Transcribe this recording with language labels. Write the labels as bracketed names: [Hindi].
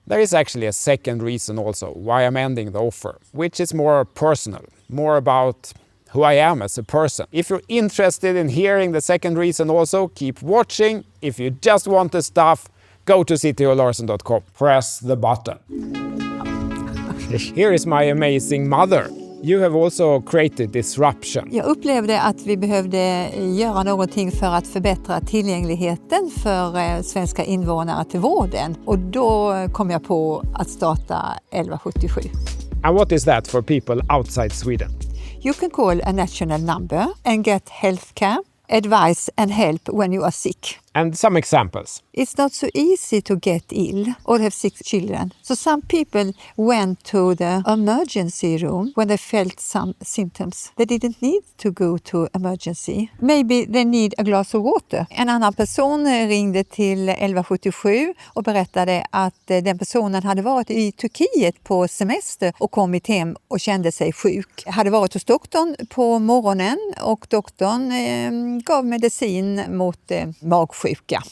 [English] There is actually a second reason also why I'm ending the offer, which is more personal, more about who I am as a person. If you're interested in hearing the second reason also, keep watching. If you just want the stuff, go to ctolarsson.com. Press the button. Here is my amazing mother. You have also created disruption. [Swedish] Jag upplevde att vi behövde göra någonting för att förbättra tillgängligheten för svenska invånare till vården. Och då kom jag på att starta 1177. [English] And what is that for people outside Sweden? You can call a national number and get healthcare, advice and help when you are sick. And some examples. It's not so easy to get ill or have sick children. So some people went to the emergency room when they felt some symptoms. They didn't need to go to emergency. Maybe they need a glass of water. [Swedish] En annan person ringde till 1177 och berättade att den personen hade varit i Turkiet på semester och kommit hem och kände sig sjuk. Hade varit hos doktorn på morgonen och doktorn gav medicin mot magsjuka.